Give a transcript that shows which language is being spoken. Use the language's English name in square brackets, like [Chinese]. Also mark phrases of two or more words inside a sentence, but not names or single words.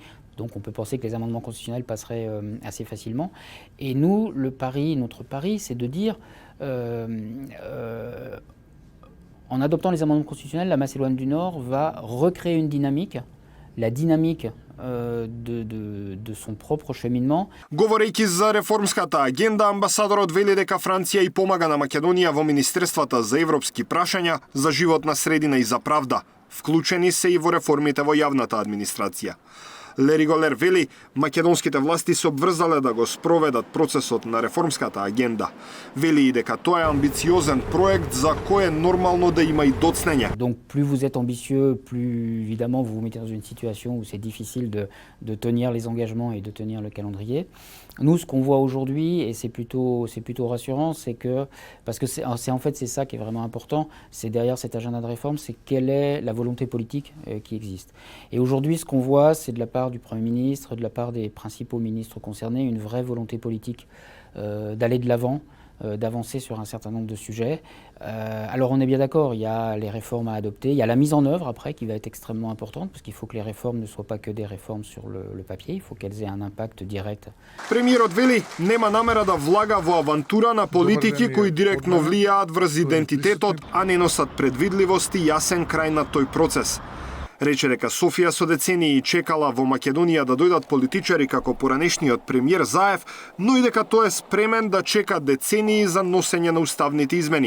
[French] Donc on peut penser que les amendements constitutionnels passeraient assez facilement. Et nous, notre pari, c'est de dire en adoptant les amendements constitutionnels, la Macédoine du Nord va recréer une dynamique, la dynamique de son propre cheminement. [Macedonian] Говорејќи за реформската агенда, амбасадорот вели дека Франција и помага на Македонија во Министерствата за европски прашања, за животна средина и за правда. Вклучени се и во реформите во јавната администрација. Лериголер вели, македонските власти се обврзале да го спроведат процесот на реформската агенда. Вели и дека тоа е амбициозен проект за кој е нормално да има и доцнење. [French] Donc plus vous êtes ambitieux, plus évidemment vous vous mettez dans une situation où c'est difficile de tenir les engagements et de tenir le calendrier. Nous, ce qu'on voit aujourd'hui, et c'est plutôt rassurant, c'est que, parce que c'est en fait c'est ça qui est vraiment important, c'est derrière cet agenda de réforme, c'est quelle est la volonté politique qui existe. Et aujourd'hui, ce qu'on voit, c'est de la part du Premier ministre, de la part des principaux ministres concernés, une vraie volonté politique d'aller de l'avant, d'avancer sur un certain nombre de sujets. Alors on est bien d'accord, il y a les réformes à adopter, il y a la mise en œuvre après qui va être extrêmement importante parce qu'il faut que les réformes ne soient pas que des réformes sur le papier, il faut qu'elles aient un impact direct. [Macedonian] Премиерот вели, нема намера да влага во авантура на политики кои директно влијаат врз идентитетот, а не носат предвидливост и јасен крај на тој процес. Рече дека Софија со децении чекала во Македонија да дојдат политичари како поранешниот премиер Заев, но и дека тој е спремен да чека децении за носење на уставните измени.